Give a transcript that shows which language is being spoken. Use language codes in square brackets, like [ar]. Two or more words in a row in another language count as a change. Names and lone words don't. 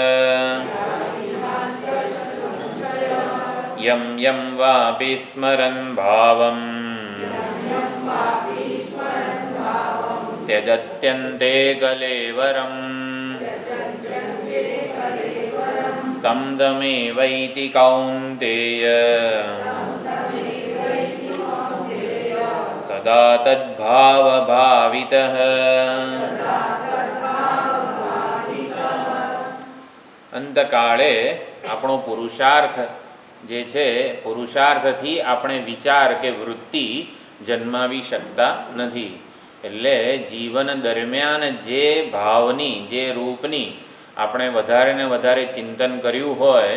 [sa] यं यं वापि स्मरन् भावम् त्यजत्यन्ते कलेवरम् तं तमेवैति कौन्तेय सदा तद्भावभावितः। [gu] અંતકાળે આપણો પુરુષાર્થ જે છે, પુરુષાર્થથી આપણે વિચાર કે વૃત્તિ જન્માવી શકતા નથી. એટલે જીવન દરમિયાન જે ભાવની, જે રૂપની આપણે વધારે ને વધારે ચિંતન કર્યું હોય.